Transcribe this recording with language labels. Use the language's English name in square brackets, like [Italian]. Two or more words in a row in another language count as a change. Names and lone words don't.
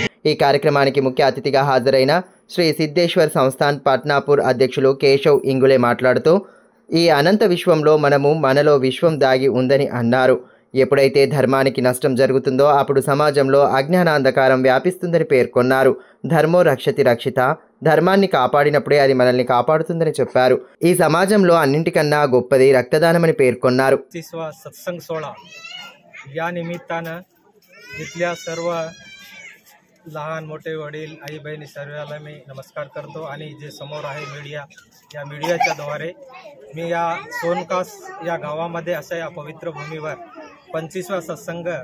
[Telugu] ఈ కార్యక్రమానికి ముఖ్య అతిథిగా హాజరైన శ్రీ సిద్ధేశ్వర్ సంస్థాన్ పట్నాపూర్ అధ్యక్షులు కేశవ్ ఇంగులే మాట్లాడుతూ ఈ అనంత విశ్వంలో మనలో విశ్వం దాగి ఉందని అన్నారు. ఎప్పుడైతే ధర్మానికి నష్టం జరుగుతుందో అప్పుడు సమాజంలో అజ్ఞానాంధకారం వ్యాపిస్తుందని పేర్కొన్నారు. [Sanskrit] धर्मो रक्षति रक्षित, [Telugu] ధర్మాన్ని కాపాడినప్పుడే అది మనల్ని కాపాడుతుందని చెప్పారు. ఈ సమాజంలో అన్నింటికన్నా గొప్పది రక్తదానమని పేర్కొన్నారు. [Marathi] सत्संग सोहळा या निमित्तानं इथल्या सर्व लहान मोठे वडील आई बहिणी सर्वांना मी नमस्कार करतो आणि जे समोर आहे मीडिया, या मीडियाच्या द्वारे मी या सोनकास या गावामध्ये अशा या पवित्र भूमीवर 25वा सत्संग